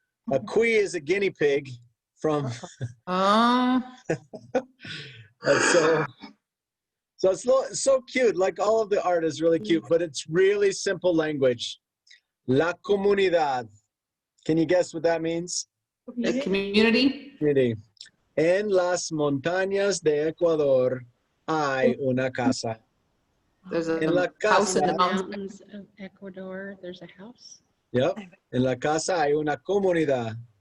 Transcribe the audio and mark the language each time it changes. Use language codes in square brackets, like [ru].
[en] A Qui is a guinea pig from. So it's so cute. Like all of the art is really cute, but it's really simple language. La comunidad. Can you guess what that means? The community? Community. [es] En las montañas de Ecuador hay una casa. [en] There's a [es] En la [en] house in the [es] casa. [en] mountains. Of Ecuador, there's a house. Yep. [es] En la casa hay una comunidad.